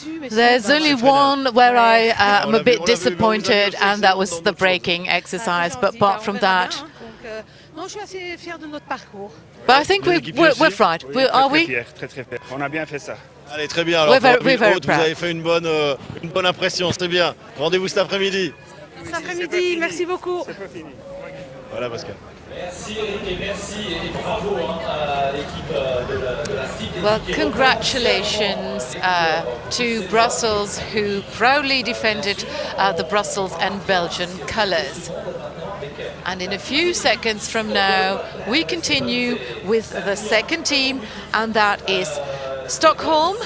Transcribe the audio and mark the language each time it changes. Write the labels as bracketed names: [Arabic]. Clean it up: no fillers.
[English] There's only one where I am a bit disappointed, and that was the braking exercise. But apart from that, but I think we're fried. Are we? [French] Très fiers. On a bien fait ça. Allez, très bien. Alors, [English] We're very [French] vous avez fait une bonne impression. C'était bien. Rendez-vous cet après-midi. cet après-midi. Merci beaucoup. C'est pas fini. Voilà, Pascal. Merci Eric et merci et bravo à l'équipe de la STIC. [English] Well, congratulations to Brussels, who proudly defended the Brussels and Belgian colours. And in a few seconds from now, we continue with the second team, and that is Stockholm.